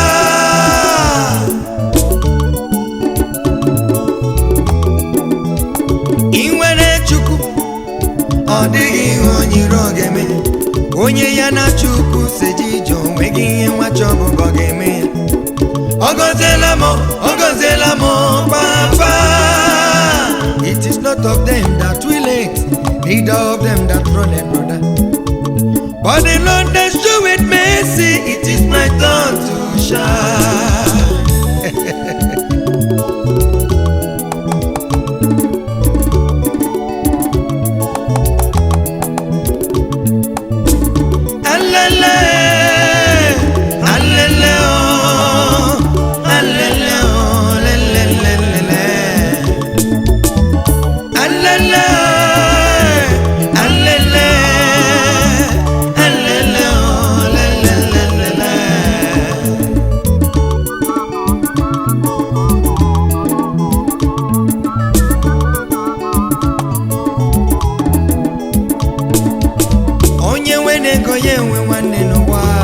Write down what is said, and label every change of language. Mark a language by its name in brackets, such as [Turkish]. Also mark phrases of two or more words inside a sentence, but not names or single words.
[Igbo] Ị nwere Chukwu, ọ dịghị ihe onyiro ga-eme, onye ya na Chukwu si ejije, onweghị ihe nwa chọbụba ga-eme ya. Ọ gọziela m, ọ gọziela m papa. [English] It is not of them that will it, neither of them that runneth, brother, but the Lord that showeth mercy. It is my turn to shine. Alele alele o, alele o, lelelelele. Alele alele alele o, lelelelele. [Igbo] Onye nwe ego ya enwe nwanne n'ụwa.